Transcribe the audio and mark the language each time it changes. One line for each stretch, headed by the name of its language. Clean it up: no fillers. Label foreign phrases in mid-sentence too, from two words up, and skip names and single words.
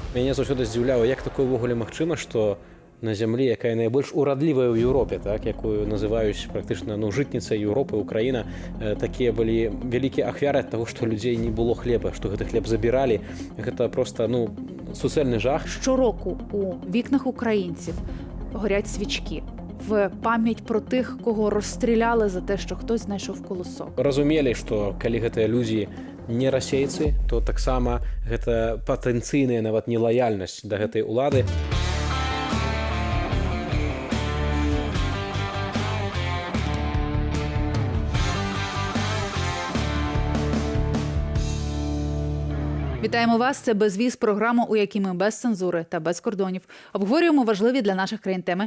Belarusian: Мяне заўсёды здзіўляла, як такое ўвогуле магчыма, што на зямлі, якая найбольш урадлівая ў Еўропе, так, якую называюць практычна жытніцай Еўропы, Украіна, такія былі вялікія ахвяры ад таго, што людзей не было хлеба, што гэты хлеб забіралі. Гэта проста суцэльны жах.
Ukrainian: Щороку у вікнах українців горять свічки в пам'ять про тих, кого розстріляли за те, що хтось знайшов колосок.
Belarusian: Разумелі, што калі гэтыя людзі не расейцы, то таксама гэта патэнцыйная нават нелаяльнасць да гэтай улады.
Ukrainian: Вітаємо вас, це «Безвіз», програма, у якій ми без цензури та без кордонів обговорюємо важливі для наших країн теми.